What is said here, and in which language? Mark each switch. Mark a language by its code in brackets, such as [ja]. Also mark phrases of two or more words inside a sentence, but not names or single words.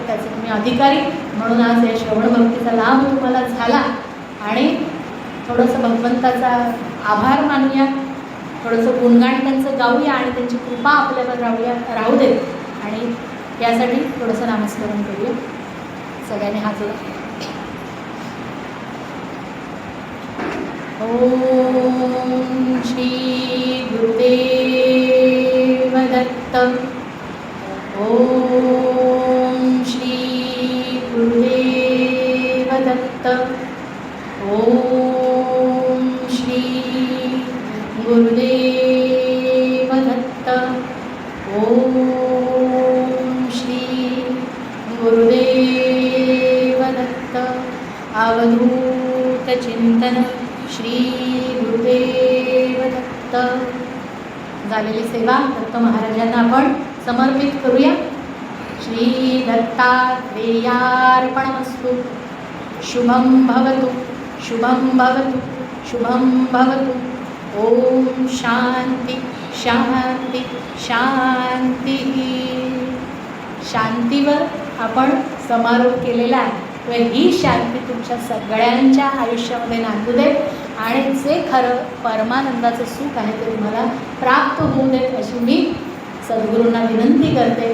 [mr] त्याचे तुम्ही अधिकारी म्हणून आज या श्रवण भक्तीचा लाभ तुम्हाला झाला. आणि थोडंसं भगवंताचा आभार मानूया, थोडंसं गुणगान त्यांचं गाऊया आणि त्यांची कृपा आपल्यावर राहू दे. आणि यासाठी थोडंसं नामस्मरण करूया. सगळ्यांनी हात जोडा. [sa] ओम श्री गुरुदेव दत्त. ओम श्री गुरुदेव दत्त. ओम श्री गुरुदेव दत्त. ओम श्री गुरुदेव दत्त. अवधूत चिंतन श्री गुरुदेव दत्त. [mr] झालेली सेवा दत्त महाराजांना आपण समर्पित करूया. [sa] श्री दत्तात्रेयार्पणमस्तु. शुभं भवतु, शुभं भवतु, शुभं भवतु. ओम शांती शांती शांती. [mr] शांतीवर आपण समारोप केलेला आहे. ही शांती तुमच्या सगळ्यांच्या आयुष्यामध्ये नांदू दे आणि जे खरं परमानंदाचं सुख आहे ते तुम्हाला प्राप्त होऊ देत, अशी मी सद्गुरूंना विनंती करते.